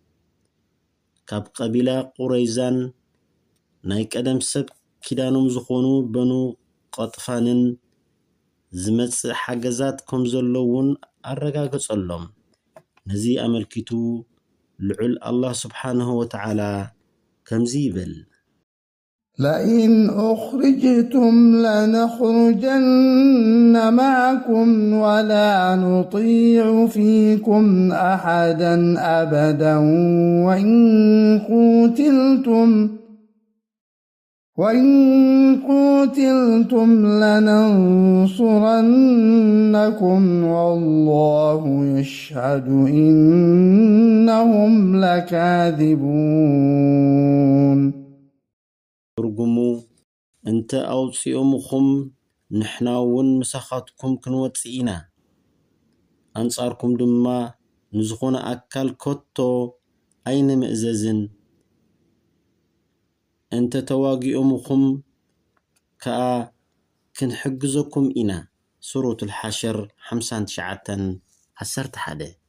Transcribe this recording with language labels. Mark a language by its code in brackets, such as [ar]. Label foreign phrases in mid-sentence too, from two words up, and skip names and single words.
[ti] ካብ ቀቢላ ቁረይዛን ናይ ቀደም ሰብ ኪዳኖም ዝኾኑ በኑ ቀጥፋንን ዝመጽእ ሓገዛት ከም ዘለውን ኣረጋገጸሎም። ነዚ ኣመልኪቱ ልዑል አላህ ስብሓንሁ ወተዓላ ከምዚ ይብል: [ar] لئن أخرجتم لنخرجن معكم ولا نطيع فيكم أحدا أبدا وإن قتلتم لننصرنكم والله يشهد إنهم لكاذبون. [ti] ትርጉሙ እንተ ኣውፂኦምኹም ንሕና እውን ምሳኻትኩም ክንወፅእ ኢና፣ ኣንጻርኩም ድማ ንዝኾነ ኣካል ከቶ ኣይንምእዘዝን። እንተ ተዋጊኦምኹም ከዓ ክንሕግዘኩም ኢና። ሱረቱ ልሓሽር 59:11።